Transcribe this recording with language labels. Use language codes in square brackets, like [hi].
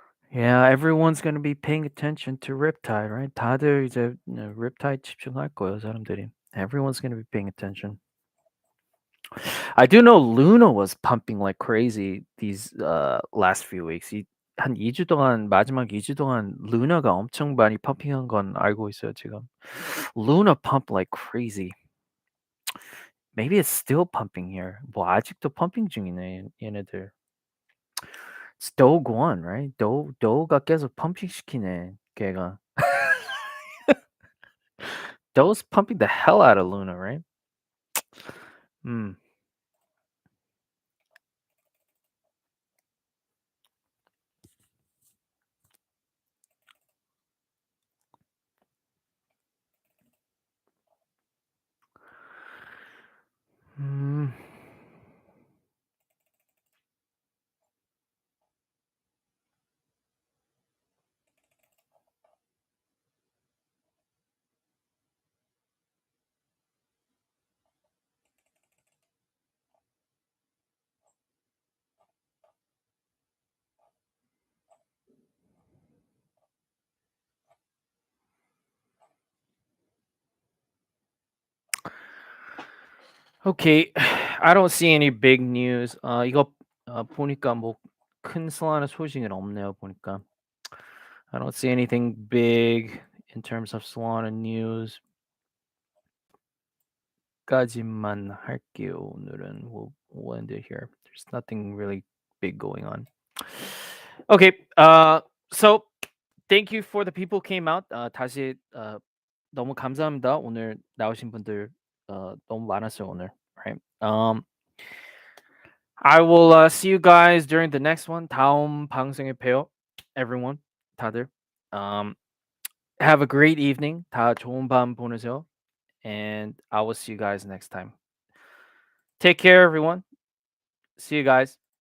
[en] Yeah, everyone's gonna be paying attention to Riptide, right? [ko] 다들 이제 Riptide 집중할 거예요, 사람들이. [en] Everyone's gonna be paying attention. I do know Luna was pumping like crazy these last few weeks. [ko] 한 2주 동안 마지막 2주 동안 루나가 엄청 많이 펌핑한 건 알고 있어요, 지금. [en] Luna pumped like crazy. Maybe it's still pumping here. [ko] 뭐 아직도 펌핑 중이네, 얘네들. [en] It's Doge One, right? [ko] 도가 계속 펌핑 시키네, 걔가. [en] Doge's pumping the hell out of Luna, right? 음. 음. Okay, I don't see any big news. [ko] 이거 보니까 뭐 큰 Solana 소식은 없네요, 보니까. [en] I don't see anything big in terms of Solana news. [ko] 까지만 할게요. 오늘은 [en] we'll end it here. There's nothing really big going on. Okay, so thank you for the people who came out. [ko] 다시 너무 감사합니다. 오늘 나오신 분들 너무 많았어요, 오늘. [en] Right. I will see you guys during the next one. [ko] 다음 방송에 봬요, [en] everyone. [ko] 다들. [en] Um, have a great evening. [ko] 다 좋은 밤 보내세요. [en] And I will see you guys next time. Take care, everyone. See you guys.